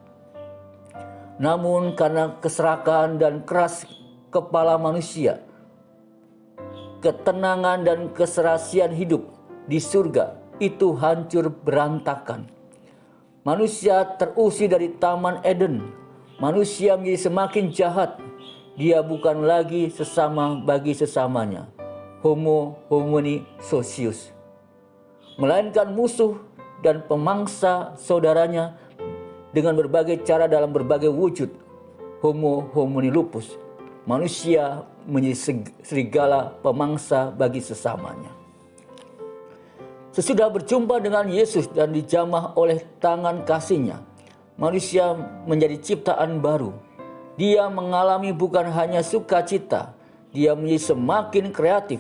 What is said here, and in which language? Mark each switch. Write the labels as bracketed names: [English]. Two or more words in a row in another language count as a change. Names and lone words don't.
[Indonesian] Namun karena keserakahan dan keras kepala manusia, ketenangan dan keserasian hidup di surga itu hancur berantakan. Manusia terusir dari Taman Eden. Manusia menjadi semakin jahat. Dia bukan lagi sesama bagi sesamanya, [Latin] homo homini socius, [Indonesian] melainkan musuh dan pemangsa saudaranya dengan berbagai cara dalam berbagai wujud, [Latin] homo homini lupus. [Indonesian] Manusia menjadi serigala pemangsa bagi sesamanya. Sesudah berjumpa dengan Yesus dan dijamah oleh tangan kasih-Nya, manusia menjadi ciptaan baru. Dia mengalami bukan hanya sukacita, dia menjadi semakin kreatif.